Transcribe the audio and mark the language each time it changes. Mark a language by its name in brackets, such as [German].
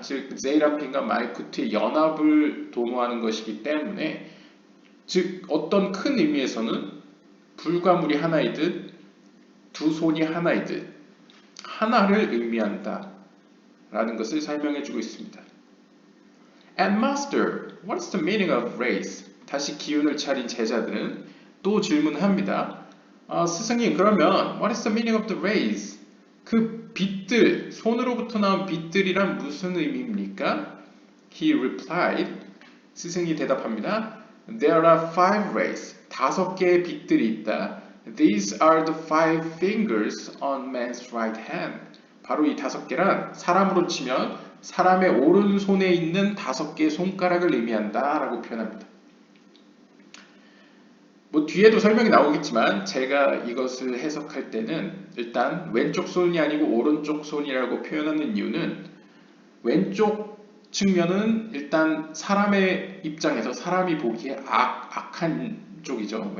[Korean] 즉 제이라핀과 말쿠트의 연합을 도모하는 것이기 때문에 즉 어떤 큰 의미에서는 불과물이 하나이듯 두 손이 하나이듯 하나를 의미한다 라는 것을 설명해 주고 있습니다. [English] And master, what's the meaning of race? [Korean] 다시 기운을 차린 제자들은 또 질문합니다. 스승님 그러면 [English] what is the meaning of the race? [Korean] 그 빛들, 손으로부터 나온 빛들이란 무슨 의미입니까? [English] He replied, [Korean] 스승이 대답합니다. [English] There are 5 rays, [Korean] 5개의 빛들이 있다. [English] These are the 5 fingers on man's right hand. [Korean] 바로 이 5개란 사람으로 치면 사람의 오른손에 있는 5개의 손가락을 의미한다 라고 표현합니다. 뭐 뒤에도 설명이 나오겠지만 제가 이것을 해석할 때는 일단 왼쪽 손이 아니고 오른쪽 손이라고 표현하는 이유는 왼쪽 측면은 일단 사람의 입장에서 사람이 보기에 악한 쪽이죠.